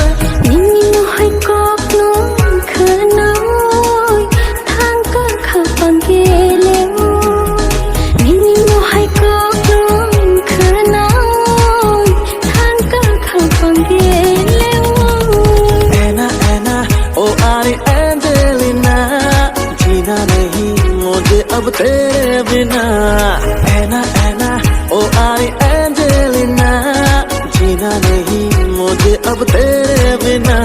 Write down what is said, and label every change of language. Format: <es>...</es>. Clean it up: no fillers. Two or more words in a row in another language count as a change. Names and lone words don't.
<trp>Nini mo hai kok no khanoi thang ka khapang gele mo. Nini mo hai kok no khanoi thang ka khapang gele mo.</trp> <hi>एंजेलिना जीना नहीं मुझे अब तेरे बिना। ऐना ऐना ओ आई एंजेलिना जीना नहीं मुझे अब तेरे बिना।</hi>